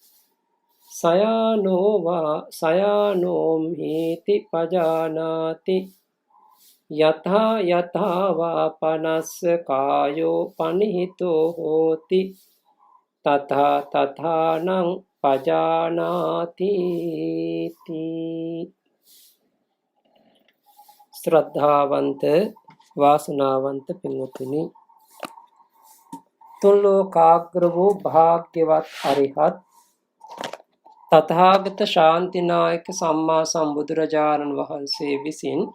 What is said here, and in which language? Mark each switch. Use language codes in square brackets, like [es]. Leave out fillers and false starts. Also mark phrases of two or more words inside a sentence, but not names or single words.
[pi] සයානෝ වා සයානෝම්හිති පජානාති යථා යථා වා පනස්ස කායෝ පනිහිතෝ හෝති තථා තථානං පජානාති. [si] ශ්‍රද්ධාවන්ත වාසනාවන්ත පින්වතුනි, තුන් ලෝකාග්‍ර වූ භාග්‍යවත් අරිහත් තථාගත ශාන්තිනායක සම්මා සම්බුදුරජාණන් වහන්සේ විසින්